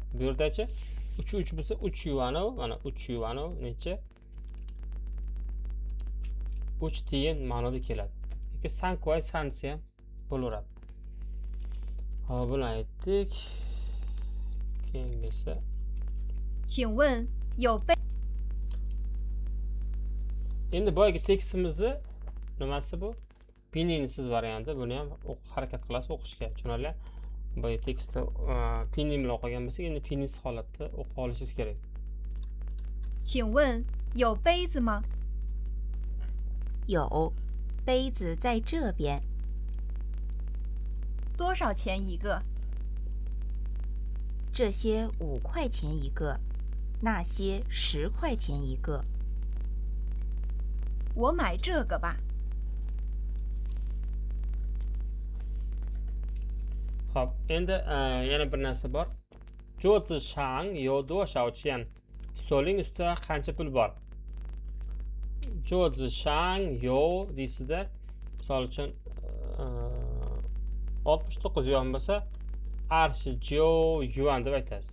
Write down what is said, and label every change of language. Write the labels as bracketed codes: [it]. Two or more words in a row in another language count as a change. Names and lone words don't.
[uz] Bu yerdachi 3 bo'lsa 3 yuanu, mana 3 yuanu necha? 3 tiyin ma'noda keladi. Yoki sankuay sansi ham bo'laveradi. Hop, buni aytdik. Keyingisi [zh] 请问有杯 [uz] endi boyagi tekstimizni nimasi bu? Pininsiz varianti. Buni ham harakat qilasiz o'qishga. Tushunarli? Boya tekstni pinin bilan o'qigan bo'lsak, endi pininsiz holatda o'qib olishingiz kerak. [zh] 请问有杯子吗？有，杯子在这边。多少钱一个？这些5块钱一个，那些10块钱一个。我买这个吧。 [uz] Hop, endi yana bir narsa bor. [zh] 桌子上有多少钱. [uz] Stoling ustida qancha pul bor? [zh] 桌子上有 [uz] deysizda, misol uchun 69 yuan bo'lsa, [zh] 二十九元 [uz] deb aytasiz.